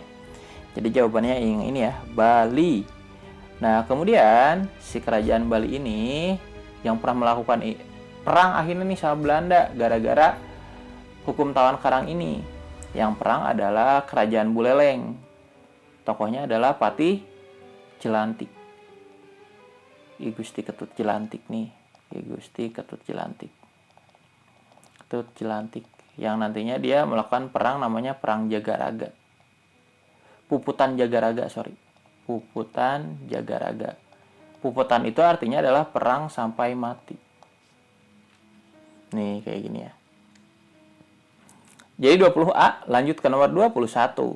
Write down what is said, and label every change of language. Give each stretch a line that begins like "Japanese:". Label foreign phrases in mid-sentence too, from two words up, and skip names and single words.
Indonesian: Jadi jawabannya yang ini ya, Bali. Nah, kemudian si kerajaan Bali ini yang pernah melakukan perang akhirnya nih sama Belanda gara-gara hukum tawan karang ini. Yang perang adalah kerajaan Buleleng. Tokohnya adalah Patih Jelantik. I Gusti Ketut Jelantik nih. I Gusti Ketut Jelantik. Ketut Jelantik. Yang nantinya dia melakukan perang namanya Perang Jagaraga. Puputan Jagaraga, Puputan Jagaraga. Puputan itu artinya adalah perang sampai mati. Nih kayak gini ya. Jadi 20A, lanjut ke nomor 21.